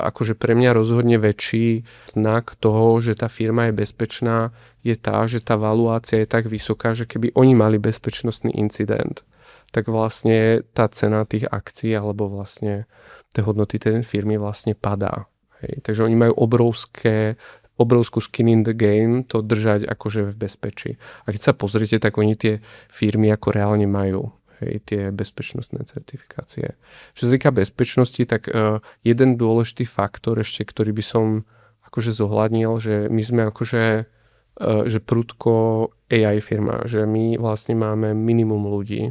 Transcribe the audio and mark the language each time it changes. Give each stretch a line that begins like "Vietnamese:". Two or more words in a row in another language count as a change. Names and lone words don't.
Slovak: Akože pre mňa rozhodne väčší znak toho, že tá firma je bezpečná, je tá, že tá valuácia je tak vysoká, že keby oni mali bezpečnostný incident, tak vlastne tá cena tých akcií alebo vlastne tie hodnoty tej firmy vlastne padá. Hej. Takže oni majú obrovskú
English: skin in the game
Slovak: to držať akože v bezpečí. A keď sa pozriete, tak oni tie firmy ako reálne majú tie bezpečnostné certifikácie. Čo sa týka bezpečnosti, tak jeden dôležitý faktor ešte, ktorý by som akože zohľadnil, že my sme akože že prudko AI firma, že my vlastne máme minimum ľudí.